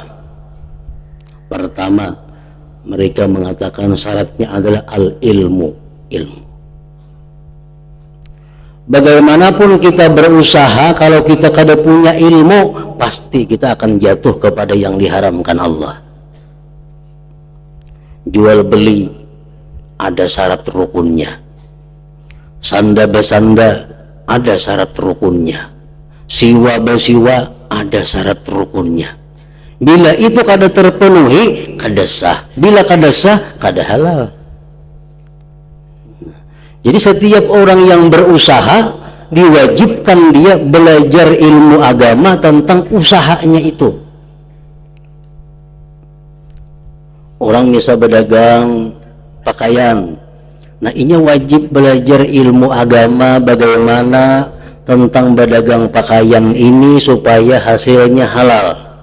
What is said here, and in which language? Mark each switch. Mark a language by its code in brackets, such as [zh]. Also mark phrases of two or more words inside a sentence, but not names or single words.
[id] Pertama, mereka mengatakan syaratnya adalah al-ilmu, ilmu. Bagaimanapun kita berusaha, kalau kita kada punya ilmu, pasti kita akan jatuh kepada yang diharamkan Allah. Jual beli ada syarat rukunnya, [bjn] sanda besanda ada syarat rukunnya, siwa besiwa ada syarat rukunnya. Bila itu kada terpenuhi, kada sah. Bila kada sah, kada halal. [id] Jadi setiap orang yang berusaha diwajibkan dia belajar ilmu agama tentang usahanya itu. Orang bisa berdagang pakaian, nah ini wajib belajar ilmu agama bagaimana tentang berdagang pakaian ini supaya hasilnya halal.